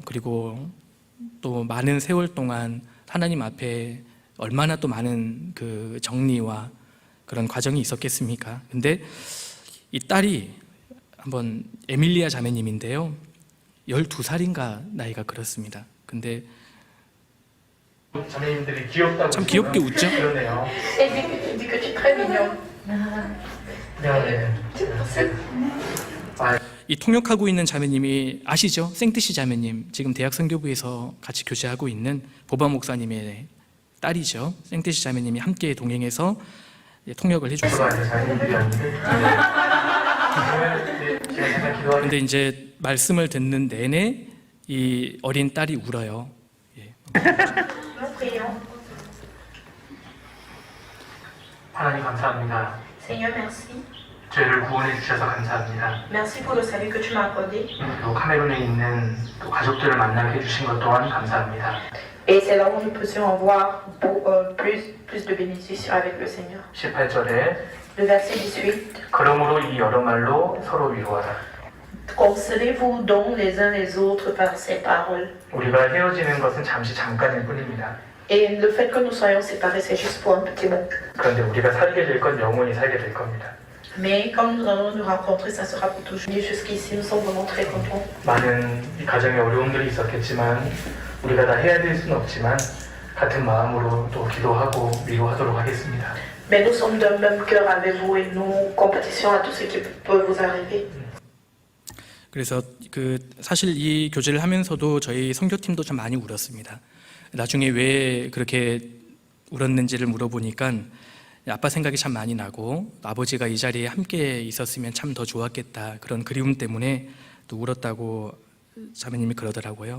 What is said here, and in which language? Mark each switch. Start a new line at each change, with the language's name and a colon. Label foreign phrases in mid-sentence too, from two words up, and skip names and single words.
Korean: 그리고 또 많은 세월 동안 하나님 앞에 얼마나 또 많은 그 정리와 그런 과정이 있었겠습니까? 근데 이 딸이 한번 에밀리아 자매님인데요. 12살인가 나이가 그렇습니다. 근데 자매님들이 귀엽다고 참 귀엽게 웃죠? 그러네요.
French: Et dis que tu es très mignon.
Korean: 네. 이 통역하고 있는 자매님이 아시죠? 생트시 자매님, 지금 대학 선교부에서 같이 교제하고 있는 보바 목사님의 딸이죠. 생트시 자매님이 함께 동행해서 통역을 해줬어요. 저도 자매님들이 아닌데. 제가 잠깐 기도하는 근데 이제 말씀을 듣는 내내 이 어린 딸이 울어요. 예.
French: Nous prions.
Korean: 하나님 감사합니다.
French: Seigneur, merci.
Korean: 저희를 구원해 주셔서 감사합니다.
French: Merci pour le salut que tu m'as accordé.
Korean: 또 카메룬에 있는 또 가족들을 만나게 해주신 것 또한 감사합니다.
French: Et c'est là où nous puissions voir plus de bénédictions avec le Seigneur.
Korean: 18절에
French: Le verset 18.
Korean: 그러므로 이 여러 말로 서로 위로하라.
French: Consolez-vous donc les uns les autres par ces paroles.
Korean: 우리가 헤어지는 것은 잠깐일 뿐입니다.
French: Et le fait que nous soyons séparés, c'est juste pour un petit moment.
Korean: 그런데 우리가 살게 될 건 영원히 살게 될 겁니다.
French: Mais quand nous allons nous rencontrer, ça sera pour toujours. Jusqu'ici, nous sommes vraiment très contents.
Korean: 많은 이 가정에 어려움들이 있었겠지만 우리가 다 해야 될 수는 없지만 같은 마음으로 또 기도하고 위로하도록 하겠습니다.
French: Mais nous sommes d'un même cœur avec vous et nous compatissons à tout ce qui peut vous arriver.
Korean: 그래서 그 사실 이 교제를 하면서도 저희 선교팀도 참 많이 울었습니다. 나중에 왜 그렇게 울었는지를 물어보니까 아빠 생각이 참 많이 나고 아버지가 이 자리에 함께 있었으면 참 더 좋았겠다, 그런 그리움 때문에 또 울었다고 자매님이 그러더라고요.